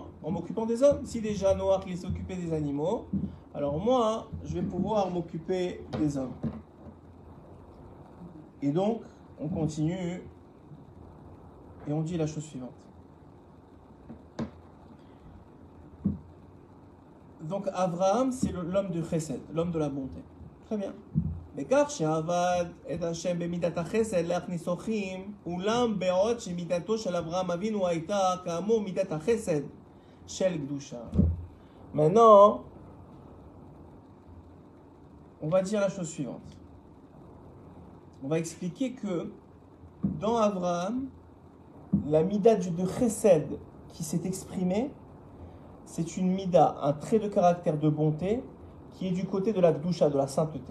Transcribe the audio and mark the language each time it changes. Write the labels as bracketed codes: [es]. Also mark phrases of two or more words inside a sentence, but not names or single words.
[fr] En m'occupant des hommes. Si déjà Noach il s'est occupé des animaux, alors moi, je vais pouvoir m'occuper des hommes. Et donc, on continue et on dit la chose suivante. Donc, Abraham, c'est l'homme de Chesed, l'homme de la bonté. Très bien. [he] וכך שעבד את השם במידת החסד להכניס אורחים, אולם בעוד שמידתו של אברהם אבינו הייתה כאמור מידת החסד של קדושה. [fr] Maintenant, on va dire la chose suivante. On va expliquer que dans Abraham, la mida de chesed qui s'est exprimée, c'est une mida, un trait de caractère de bonté qui est du côté de la kdusha, de la sainteté.